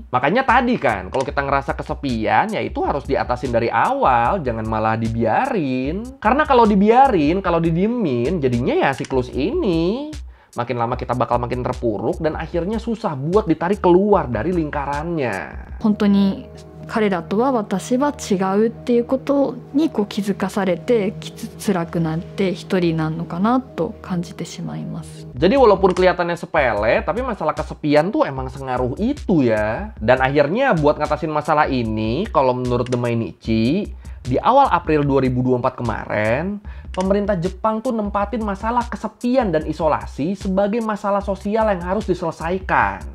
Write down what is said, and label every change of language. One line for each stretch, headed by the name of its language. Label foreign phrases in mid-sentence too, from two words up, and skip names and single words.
Indonesian: Makanya tadi kan, kalau kita ngerasa kesepian, ya itu harus diatasin dari awal, jangan malah dibiarin. Karena kalau dibiarin, kalau didiemin, jadinya ya siklus ini. Makin lama kita bakal makin terpuruk, dan akhirnya susah buat ditarik keluar dari lingkarannya.
Japanese: 本当に彼らとは私は違うっていうことに気づかされて辛くなって一人なのかなと感じてしまいます。
Indonesian: Jadi walaupun kelihatannya sepele, tapi masalah kesepian tuh emang sengaruh itu ya. Dan akhirnya buat ngatasin masalah ini, kalau menurut The Mainichi, di awal April 2024 kemarin, pemerintah Jepang tuh nempatin masalah kesepian dan isolasi sebagai masalah sosial yang harus diselesaikan.